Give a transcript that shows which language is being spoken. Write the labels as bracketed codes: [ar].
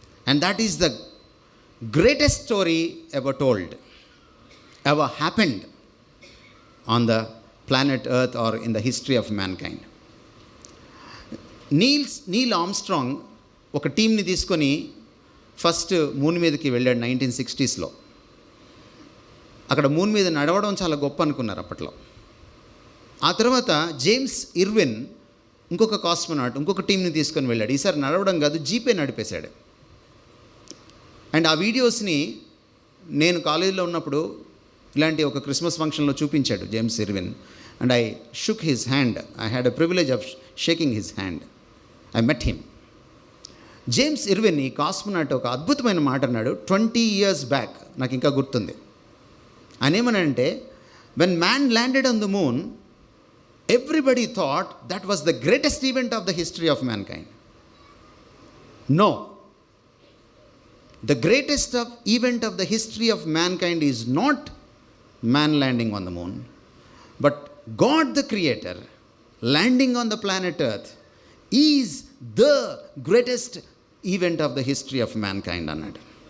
[en] And that is the greatest story ever told, ever happened on the planet Earth or in the history of mankind. [te] Neel Armstrong ఒక టీంని తీసుకొని first moon మీదకి వెళ్ళాడు 1960s. అక్కడ moon మీద నడవడం చాలా గొప్ప అనుకున్నారు అప్పట్లో. ఆ తర్వాత జేమ్స్ ఇర్విన్ ఇంకొక కాస్మోనాట్ ఇంకొక టీంని తీసుకొని వెళ్ళాడు. ఈసారి నడవడం కాదు, జీపే నడిపేశాడు. అండ్ ఆ వీడియోస్ని నేను కాలేజీలో ఉన్నప్పుడు ఇలాంటి ఒక క్రిస్మస్ ఫంక్షన్లో చూపించాడు James Irwin. [en] And I shook his hand. I had a privilege of shaking his hand. I met him. [te] James Irwin ఈ కాస్మోనాట్ ఒక అద్భుతమైన మాట అన్నాడు 20 years బ్యాక్, నాకు ఇంకా గుర్తుంది. ఆయన ఏమనంటే, [en] When man landed on the moon everybody thought that was the greatest event of the history of mankind. No, the greatest event of the history of mankind is not man landing on the moon, but God the Creator landing on the planet Earth is the greatest event of the history of mankind అన్నాడు.